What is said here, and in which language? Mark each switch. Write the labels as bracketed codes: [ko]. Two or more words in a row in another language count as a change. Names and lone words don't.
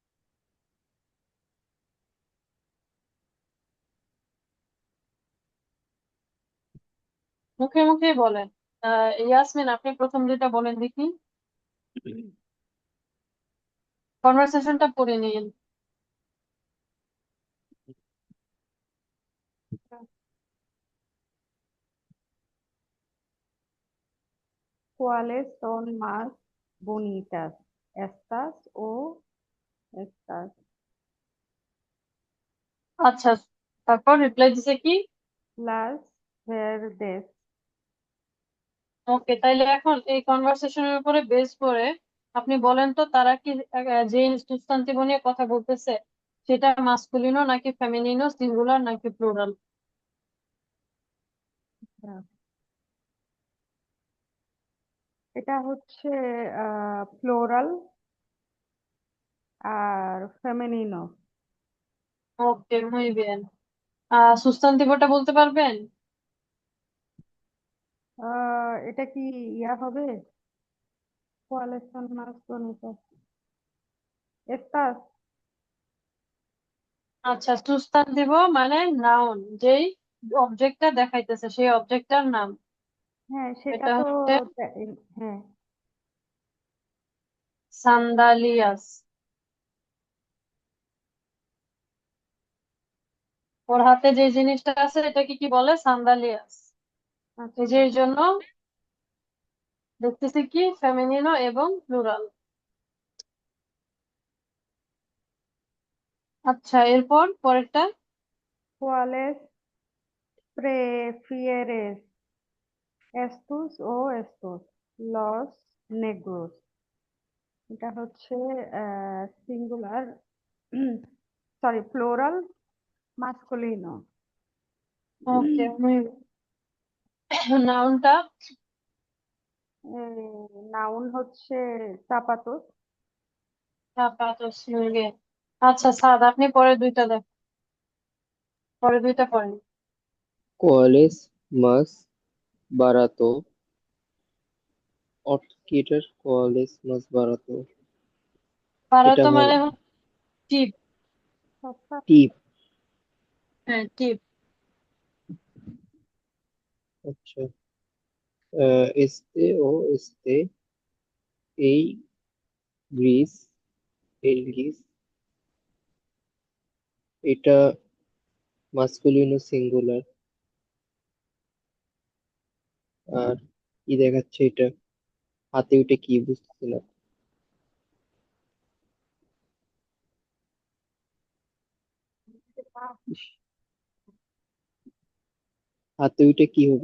[bn] মুখে মুখে বলেন। ইয়াসমিন, আপনি প্রথম যেটা বলেন দেখি, কনভারসেশনটা পড়ে নিন। [es] ¿Cuáles son más bonitas? ¿Estas o estas? [bn] আচ্ছা, তারপর রিপ্লাই দিছে কি? [es] Las verdes. [bn] ওকে, তাইলে এখন এই কনভারসেশনের উপরে বেস করে আপনি বলেন তো, তারা কি যে সুস্থান্তিব নিয়ে কথা বলতেছে সেটা মাস্কুলিনো নাকি ফেমিনিনো, সিঙ্গুলার নাকি প্লুরাল? এটা হচ্ছে প্লোরাল আর ফেমিনিনো। ওকে, [es] muy bien। [bn] সুস্থান্তিবটা বলতে পারবেন? এটা কি ইয়া হবে? [es] ¿Cuáles son más bonitas? Estas. [bn] আচ্ছা, সুস্থান্তিব মানে নাউন, যেই অবজেক্টটা দেখাইতেছে সেই অবজেক্টটার নাম। হ্যাঁ, সেটা এটা তো হচ্ছে হ্যাঁ। সান্দালিয়াস। ওর হাতে যে জিনিসটা আছে এটাকে কি বলে? সান্দালিয়াস। এই যে আচ্ছা। এর জন্য দেখতেছি কি ফেমিনিনো এবং প্লুরাল। আচ্ছা, এরপর পরেরটা। [es] ¿Cuáles prefieres? ¿Estos o estos? Los negros. [bn] এটা হচ্ছে সিঙ্গুলার, সরি প্লোরাল, মাস্কুলিনো। ওকে, নাউনটা। নাউন হচ্ছে চাপাতোস। [es] zapatos, muy bien। [bn] আচ্ছা সাদ, আপনি পরে দুইটা দেখ, পরে দুইটা পড়েন। [es] ¿Cuál es más barato? [bn] অর্থ কি এটার? [es] ¿Cuál es más barato? [bn] এটা ভারত হল মানে হচ্ছে টিপ। টিপ। হ্যাঁ, টিপ। আচ্ছা, [es] este o este, [bn] এই গ্রিস, এই গ্রিস, এটা মাস্কুলিনো সিঙ্গুলার। আর কি দেখাচ্ছে এটা? হাতে ওইটা কি বুঝতেছি না। ইস, হাতে ওইটা কি হবে?